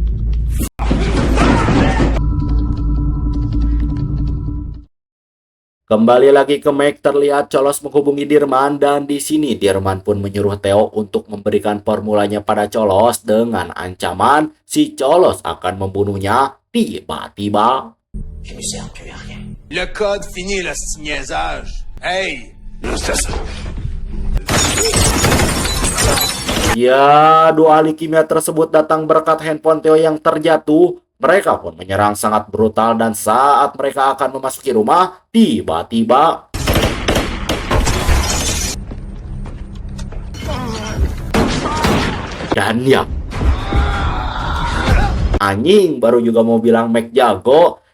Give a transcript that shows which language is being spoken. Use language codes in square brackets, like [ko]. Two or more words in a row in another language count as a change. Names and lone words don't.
[id] Kembali lagi ke Mac, terlihat Cholos menghubungi Dirman dan di sini Dirman pun menyuruh Theo untuk memberikan formulanya pada Cholos dengan ancaman si Cholos akan membunuhnya tiba-tiba. [fr] Le code finit le niaisage. Hey! [id] Ya, dua ahli kimia tersebut datang berkat handphone Theo yang terjatuh. Mereka pun menyerang sangat brutal dan saat mereka akan memasuki rumah, tiba-tiba dan ya, anjing baru juga mau bilang Mac jago.